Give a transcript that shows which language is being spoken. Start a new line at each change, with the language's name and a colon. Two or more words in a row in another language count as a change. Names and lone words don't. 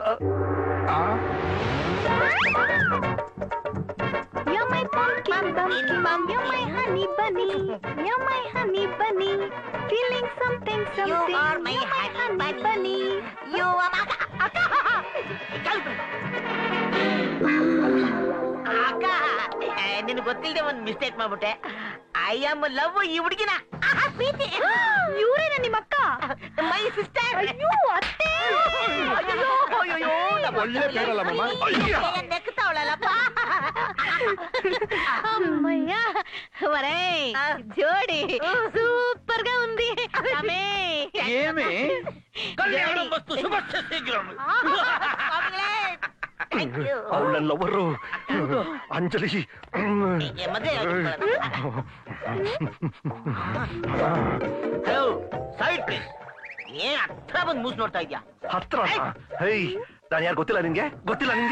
English: You're my pumpkin, pumpkin, you're my honey bunny, you're my honey bunny, feeling something, something, You are my honey bunny. You are my
Kannada: ಅಕ್ಕ. ನಿನಗೆ ಗೊತ್ತಿಲ್ಲದೆ ಒಂದು ಮಿಸ್ಟೇಕ್ ಮಾಡ್ಬಿಟ್ಟೆ.
English: I am love
Kannada: ಈ ಹುಡುಗಿನ. ಪ್ರೀತಿ. ಇವ್ರೇನ ನಿಮ್ಮ ಅಕ್ಕ?
English: my sister.
Kannada: ಅಯ್ಯೋ ಅತ್ತೆ. ಒಳ್ಳೆ ಪೇರಲ್ಲ ಮಮ್ಮ. ನೆಕ್ತಾವಳಲ್ಲಪ್ಪ.
Telugu: అమ్మయ్య వరే జోడి సూపర్ గా ఉంది. ఏమి కళ్యాణం వస్తు శుభస్య శీఘ్రం.
Kannada: ಅವಳು ನನ್ನ ಲವರು ಅಂಜಲಿ.
English: side please.
Kannada: ಏನ್ ಹತ್ರ ಬಂದು ಮೂಸ್ ನೋಡ್ತಾ ಇದ್ಯಾ? ಹತ್ರ? ಹೈ, ನಾನು ಯಾರು ಗೊತ್ತಿಲ್ಲ ನಿಂಗೆ? ಗೊತ್ತಿಲ್ಲ ನಿಂಗೆ?